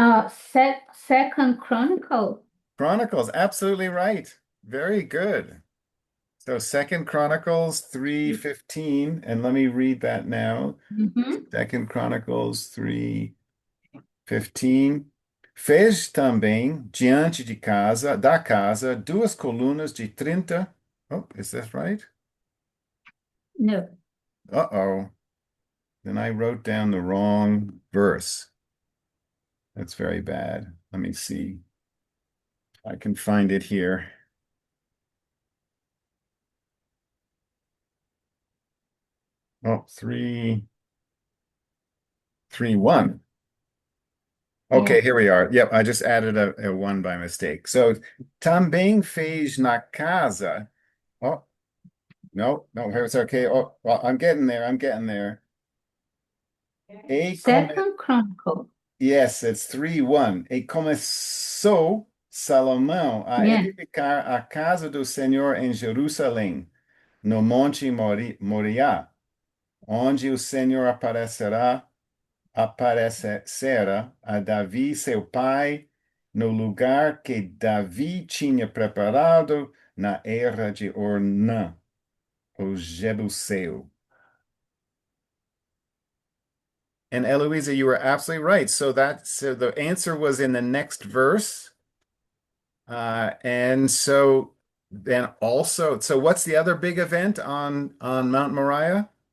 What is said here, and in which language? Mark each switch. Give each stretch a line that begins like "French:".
English: Second Chronicle. Chronicles, absolutely right. Very good. So Second Chronicles 3:15, and let me read that now. Second Chronicles 3:15.
Portuguese: Fez também diante da casa, 2 colunas de 30.
English: Oh, is that right? No. Uh-oh. Then I wrote down the wrong verse. That's very bad. Let me see. I can find it here. Oh, 3:1. Okay, Yeah. here we are. Yep, I just added a 1 by mistake. So,
Portuguese: também fez na casa.
English: Oh, no, it's okay. Oh, well, I'm getting there. Second Chronicle. Yes, it's 3:1.
Portuguese: E começou Salomão a edificar a casa do Senhor em Jerusalém, no Monte Moriá, onde o Senhor aparecera a Davi, seu pai, no lugar que Davi tinha preparado na era de Ornã, o Jebuseu.
English: And Eloisa, you were absolutely right. So the answer was in the next verse. And so then also, so what's the other big event on Mount Moriah?